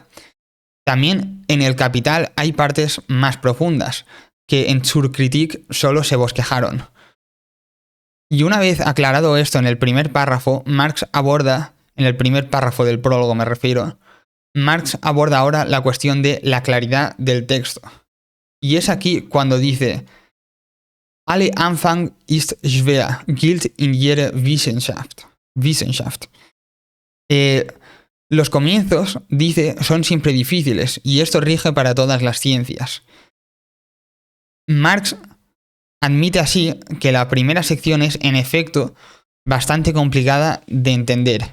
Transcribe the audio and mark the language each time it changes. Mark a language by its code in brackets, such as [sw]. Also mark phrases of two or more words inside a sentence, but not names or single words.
[es] También en El Capital hay partes más profundas, que en Zur Kritik solo se bosquejaron. Y una vez aclarado esto en el primer párrafo, Marx aborda, en el primer párrafo del prólogo me refiero, Marx aborda ahora la cuestión de la claridad del texto. Y es aquí cuando dice: [de] Alle Anfang ist schwer, gilt in jeder Wissenschaft. [es] Los comienzos, dice, son siempre difíciles, y esto rige para todas las ciencias. Marx admite así que la primera sección es, en efecto, bastante complicada de entender.